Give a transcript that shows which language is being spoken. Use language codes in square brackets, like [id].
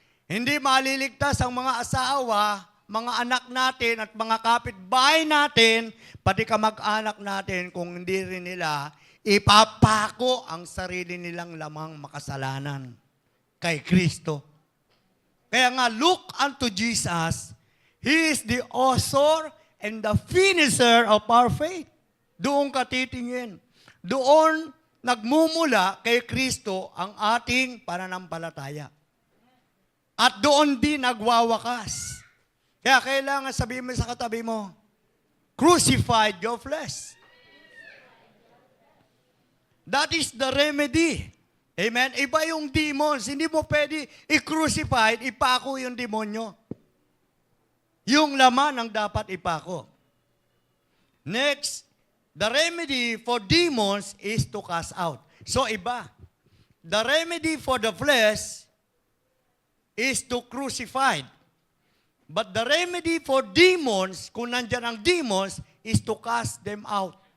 [tl] Hindi maliligtas ang mga asawa, mga anak natin at mga kapitbahay natin, pati kamag-anak natin kung hindi rin nila ipapako ang sarili nilang lamang makasalanan kay Kristo. Kaya nga, [en] look unto Jesus. He is the author and the finisher of our faith. [tl] Doon ka titingin. Doon nagmumula kay Kristo ang ating pananampalataya. At doon din nagwawakas. Kaya kailangan sabihin mo sa katabi mo, [en] crucified your flesh. That is the remedy. Amen? [tl] Iba yung demons. Hindi mo pwede i-crucified, ipako yung demonyo. Yung laman ang dapat ipako. [en] Next, the remedy for demons is to cast out. [tl] So iba. [en] The remedy for the flesh is to crucify. But the remedy for demons, [tl] kung nandyan ang demons, [en] is to cast them out.